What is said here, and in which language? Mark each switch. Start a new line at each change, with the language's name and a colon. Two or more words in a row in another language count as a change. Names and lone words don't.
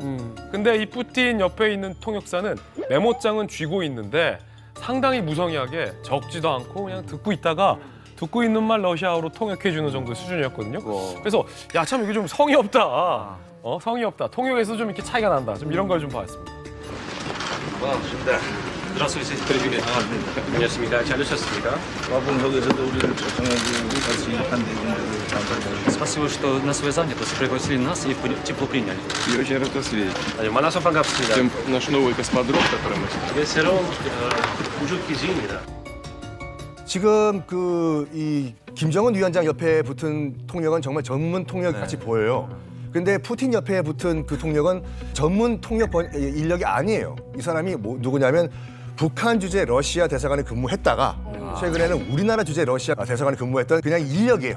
Korean: 근데 이 푸틴 옆에 있는 통역사는 메모장은 쥐고 있는데 상당히 무성의하게 적지도 않고 그냥 듣고 있다가 듣고 있는 말 러시아어로 통역해주는 정도의 수준이었거든요. 그래서 야, 참 이게 좀 성의 없다. 성의 없다. 통역에서 좀 이렇게 차이가 난다. 좀 이런 걸 좀 봤습니다.
Russian: Здравствуйте, привет.
Korean: 안녕하십니까. 잘 오셨습니까?
Russian: Спасибо, что на свой занятость пригласили нас и тепло приняли. Я очень рад вас видеть.
Korean: 만나서 반갑습니다.
Russian: Тем наш новый космодром, который мы...
Korean: 새로운 우주 기지입니다. 지금 이 김정은 위원장 옆에 붙은 통역은 정말 전문 통역 같이 보여요. 근데 푸틴 옆에 붙은 그 통역은 전문 통역 인력이 아니에요. 이 사람이 누구냐면 북한 주재 러시아 대사관에 근무했다가 최근에는 우리나라 주재 러시아 대사관에 근무했던 그냥 인력이에요.